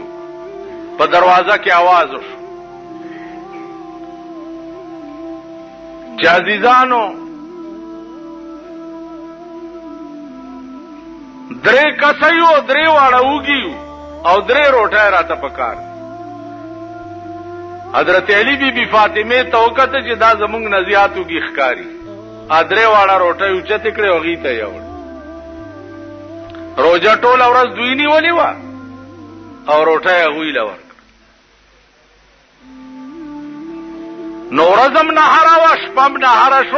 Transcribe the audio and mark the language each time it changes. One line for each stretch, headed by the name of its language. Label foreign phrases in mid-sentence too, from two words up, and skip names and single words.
Pashto: په دروازه کې आवाज وشو چې عزیزانو درې کسیو درې واړه وږي او درې روټۍ راته پکار. حضرت علی بی بی فاطمه ته وکړه چې دا زمونږ نه زیات وږي ښکاري. درې واړه روټۍ اوچتې کړې هغې ته یوړ. روژه ټوله ورځ دوی نیولې وه او روټۍ هغوی له ورکړه. نو ورځ هم نهاره وه شپه هم نهاره شوه.